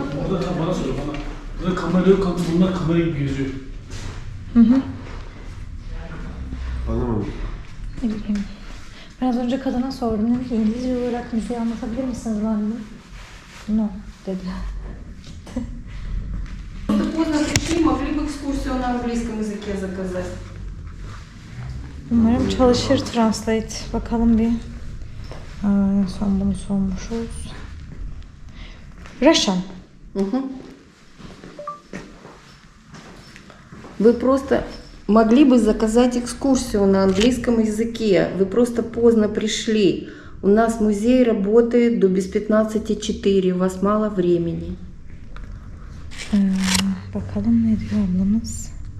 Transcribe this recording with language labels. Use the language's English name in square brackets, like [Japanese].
[Turkish] Burada bana soruyor bana. Burada kamera yok, bunlar kamera gibi geziyor. Anlamadım. Ne bileyim. Ben az önce kadına sordum. Dedim ki İngilizce olarak müziği anlatabilir misiniz bana dedim. No dedi. [Russian] Поздно пришли, могли бы экскурсию на английском языке заказать. [Turkish] Umarım çalışır Translate. Bakalım bir. En son bunu sormuşuz. Russian. [Russian] Вы просто могли бы заказать экскурсию на английском языке. Вы просто поздно пришли. У нас музей работает до без 15:04. У вас мало времени. [Turkish] Bakalım ne diyor ablamız.